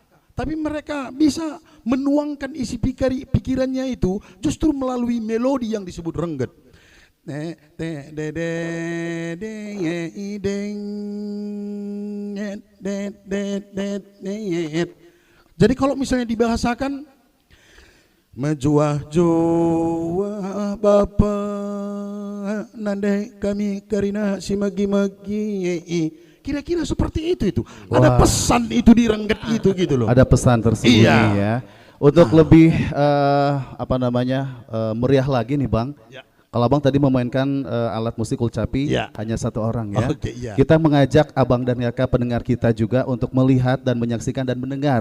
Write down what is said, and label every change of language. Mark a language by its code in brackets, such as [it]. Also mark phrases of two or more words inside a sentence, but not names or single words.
[id] Tapi mereka bisa menuangkan isi pikirannya itu justru melalui melodi yang disebut rengget. Jadi kalau misalnya dibahasakan [btx] Majuah-juah bapa nandai kami karina si magi-magi. [id] Kira-kira seperti itu. Ada pesan itu di rengget itu gitu loh. Ada pesan tersembunyi Iya. ya. Untuk lebih meriah lagi nih Bang. Ya. Kalau Abang tadi memainkan alat musik Kulcapi Ya. hanya 1 orang ya. Oke, iya. Kita mengajak Abang dan Yaka pendengar kita juga untuk melihat dan menyaksikan dan mendengar